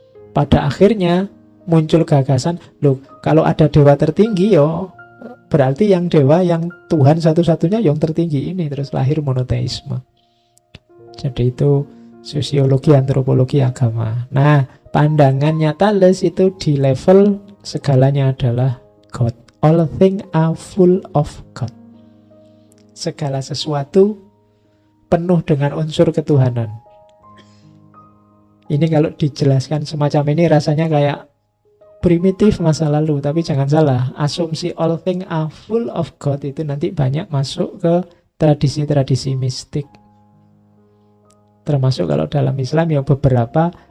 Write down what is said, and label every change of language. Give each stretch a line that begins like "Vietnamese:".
Indonesian: Pada akhirnya muncul gagasan, loh kalau ada dewa tertinggi yo berarti yang dewa, yang Tuhan satu-satunya yang tertinggi ini. Terus lahir monoteisme. Jadi itu sosiologi, antropologi, agama. Nah, pandangannya Thales itu di level segalanya adalah God.
English: All things are full of God.
Indonesian: Segala sesuatu penuh dengan unsur ketuhanan. Ini kalau dijelaskan semacam ini rasanya kayak primitif masa lalu, tapi jangan salah, asumsi
English: all things are full of God
Indonesian: itu nanti banyak masuk ke tradisi-tradisi mistik. Termasuk kalau dalam Islam ya beberapa